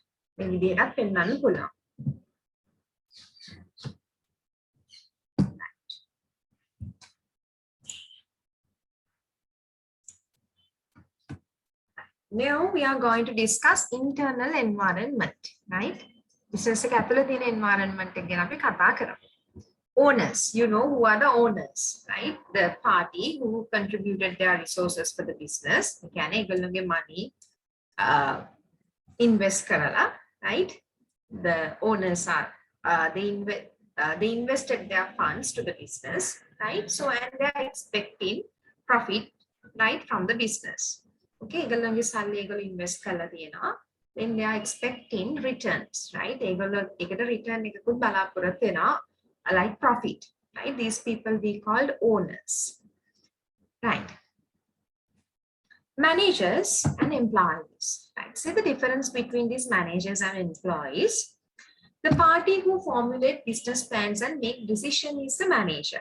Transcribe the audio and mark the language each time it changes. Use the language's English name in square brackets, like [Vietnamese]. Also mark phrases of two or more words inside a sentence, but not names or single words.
[English] Maybe they have pen and pull out. Now we are going to discuss internal environment, right? [Sinhala] Business එක ඇතුළේ තියෙන environment එක ගැන අපි කතා කරමු. [English] Owners, you know who are the owners, right? The party who contributed their resources for the business. [Sinhala] ඒ කියන්නේ ඒගොල්ලෝගේ [English] money invest [Sinhala] කරලා, right? [English] The owners are they invested their funds to the business, right? So and they are expecting profit, right, from the business. [Sinhala] Okay, ඒගොල්ලෝගේ සල්ලි ඒගොල්ලෝ invest කරලා තියෙනවා. [English] Then they are expecting returns, right? [Sinhala] ඒගොල්ලෝ ඒකට return එකකුත් බලාපොරොත්තු වෙනවා [English] like profit, [Sinhala] right? [English] These people we called owners, right? Managers and employees, right? See the difference between these managers and employees. The party who formulate business plans and make decision is the manager.